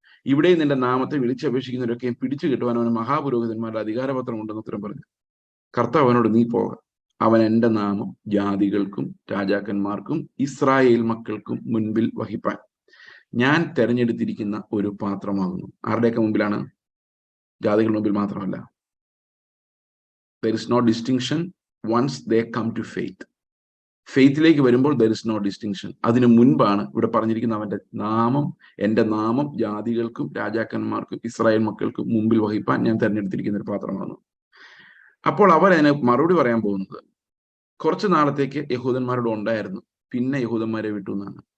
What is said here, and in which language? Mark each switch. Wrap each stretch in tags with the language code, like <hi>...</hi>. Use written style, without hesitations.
<ml>ഇവിടെയും നിന്റെ നാമത്തെ വിളിച്ചപേക്ഷിക്കുന്നവരൊക്കെയും പിടിച്ചു കിട്ടുവാൻ അവന് മഹാപുരോഹിതന്മാരുടെ അധികാരപത്രം ഉണ്ടെന്ന് ഉത്തരം പറഞ്ഞു. കർത്താവ് അവനോട്, നീ പോക, അവൻ എന്റെ നാമം ജാതികൾക്കും രാജാക്കന്മാർക്കും ഇസ്രായേൽ മക്കൾക്കും മുൻപിൽ വഹിപ്പാൻ ഞാൻ തെരഞ്ഞെടുത്തിരിക്കുന്ന ഒരു പാത്രമാകുന്നു. ആരുടെയൊക്കെ മുമ്പിലാണ്? ജാതികളുടെ മുമ്പിൽ മാത്രമല്ല.</ml> <en>there is no distinction once they come to faith.</en> <ml>ഫെയ്ത്തിലേക്ക് വരുമ്പോൾ</ml> <en>there is no distinction.</en> <ml>അതിനു മുൻപാണ് ഇവിടെ പറഞ്ഞിരിക്കുന്ന അവന്റെ നാമം, എന്റെ നാമം ജാതികൾക്കും രാജാക്കന്മാർക്കും ഇസ്രായേൽ മക്കൾക്കും മുമ്പിൽ വഹിപ്പാൻ ഞാൻ തെരഞ്ഞെടുത്തിരിക്കുന്ന ഒരു പാത്രമാണ്. അപ്പോൾ അവരതിന് മറുപടി പറയാൻ പോകുന്നത്, കുറച്ചു നാളത്തേക്ക് യഹൂദന്മാരോട് ഉണ്ടായിരുന്നു, പിന്നെ യഹൂദന്മാരെ വിട്ടു എന്നാണ്.</ml>